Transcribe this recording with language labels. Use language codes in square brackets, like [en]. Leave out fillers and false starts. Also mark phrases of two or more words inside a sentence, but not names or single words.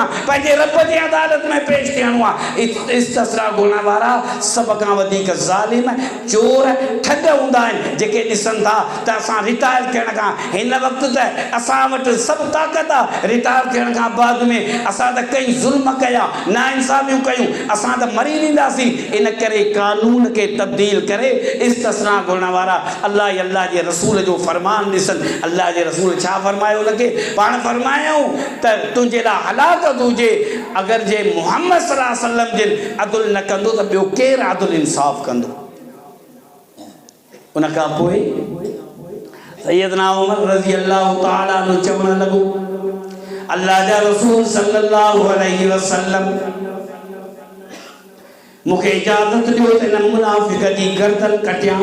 [sd] पंहिंजे रब जे अदालत में पेश थियणो आहे। इस्तिस्ना घुरण वारा सभ खां वधीक ज़ालिम, चोर, ठग हूंदा आहिनि, जेके ॾिसनि था त असां रिटायर थियण खां हिन वक़्तु त असां वटि सभु ताक़त आहे, रिटायर थियण खां बाद में असां त कई ज़ुल्म कया, नाइंसाफ़ियूं कयूं, असां त मरी वेंदासीं। इन करे कानून खे तब्दील करे इस्तिस्ना घुरण वारा अल्लाह ऐं अल्लाह जे रसूल जो फ़रमान ॾिसनि। अल्लाह जे रसूल छा फ़रमायो उनखे? पाण फ़रमायूं त तुंहिंजे लाइ हलाकत हुजे अगरि जे मुहम्मद [ar] صلى الله عليه وسلم [sd] जिन अदुल न कंदो त ॿियो केरु अदुल इंसाफ़ कंदो? उन खां पोइ सैयदना उमर [ar] رضي الله تعالى عنه [sd] चवण लॻो, अल्लाह जा रसूल [ar] صلى الله عليه وسلم [sd] मूंखे इजाज़त ॾियो त हिन मुनाफ़िक़ जी गर्दन कटियां।